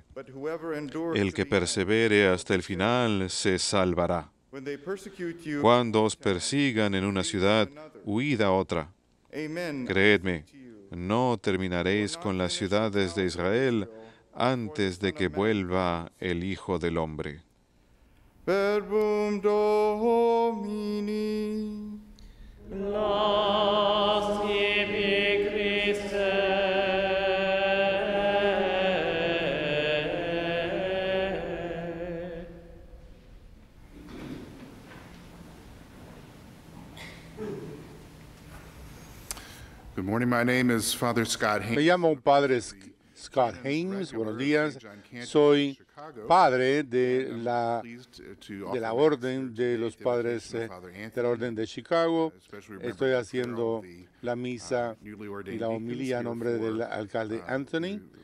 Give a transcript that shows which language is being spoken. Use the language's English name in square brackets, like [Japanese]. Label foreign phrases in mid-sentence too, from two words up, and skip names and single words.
[Spanish] El que persevere hasta el final se salvará. Cuando os persigan en una ciudad, huid a otra. Creedme, no terminaréis con las ciudades de Israel antes de que vuelva el Hijo del Hombre. [Latin] Verbum Domini. Las tibi Christe. [English] Good morning. My name is Father Scott [Spanish] Me Haynes. llamo Padre Scott Haynes. Buenos días. Soy padre de la Orden de los Padres de la Orden de Chicago. Estoy haciendo la misa y la homilía a nombre del alcalde Anthony.